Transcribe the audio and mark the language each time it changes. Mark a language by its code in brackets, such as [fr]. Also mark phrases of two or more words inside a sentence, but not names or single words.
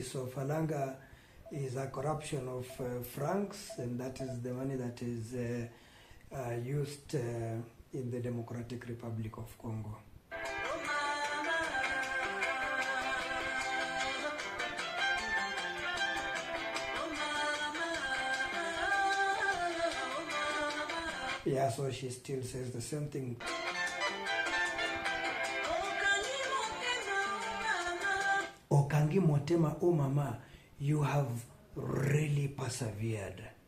[en] So falanga is a corruption of francs, and that is the money that is used in the Democratic Republic of Congo. Yeah, so she still says the same thing. [ln] Okangi motema, oh mama, [en] you have really persevered.